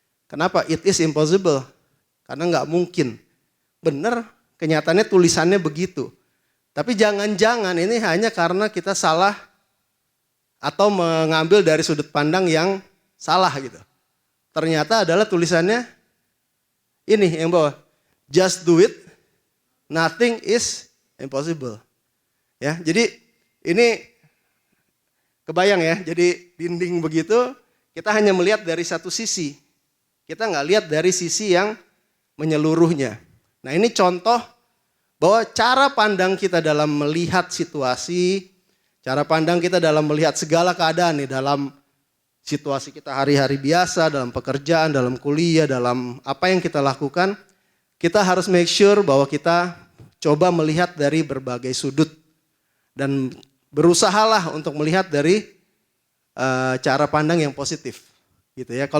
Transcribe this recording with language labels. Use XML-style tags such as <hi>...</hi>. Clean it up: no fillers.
<id>Kenapa?</id> <en>It is impossible.</en> <id>Karena nggak mungkin. Bener, kenyataannya tulisannya begitu. Tapi jangan-jangan ini hanya karena kita salah atau mengambil dari sudut pandang yang salah gitu. Ternyata adalah tulisannya ini yang bawah.</id> <en>Just do it, nothing is impossible.</en> <id>Ya, jadi ini kebayang ya, jadi dinding begitu kita hanya melihat dari satu sisi. Kita nggak lihat dari sisi yang menyeluruhnya. Nah ini contoh bahwa cara pandang kita dalam melihat situasi, cara pandang kita dalam melihat segala keadaan nih, dalam situasi kita hari-hari biasa, dalam pekerjaan, dalam kuliah, dalam apa yang kita lakukan, kita harus make sure bahwa kita coba melihat dari berbagai sudut dan berusahalah untuk melihat dari cara pandang yang positif, gitu ya.</id>